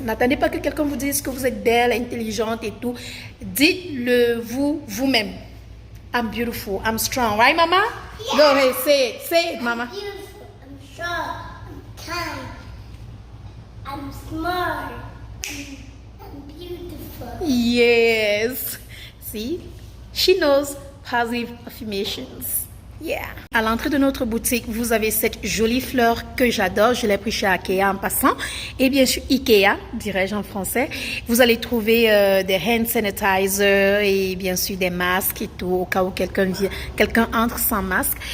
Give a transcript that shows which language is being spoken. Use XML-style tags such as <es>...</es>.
<fr>N'attendez pas que quelqu'un vous dise que vous êtes belle, intelligente et tout. Dites-le vous-même.</fr> <en>I'm beautiful, I'm strong, right, Mama? Yeah. Go ahead, say it, Mama. I'm beautiful, I'm strong, I'm kind, I'm smart, I'm beautiful. Yes. See, she knows positive affirmations. Yeah.</en> <fr>À l'entrée de notre boutique, vous avez cette jolie fleur que j'adore. Je l'ai pris chez Ikea en passant. Et bien sûr, Ikea, dirais-je en français. Vous allez trouver des hand sanitizers et bien sûr des masques et tout, au cas où quelqu'un entre sans masque.</fr>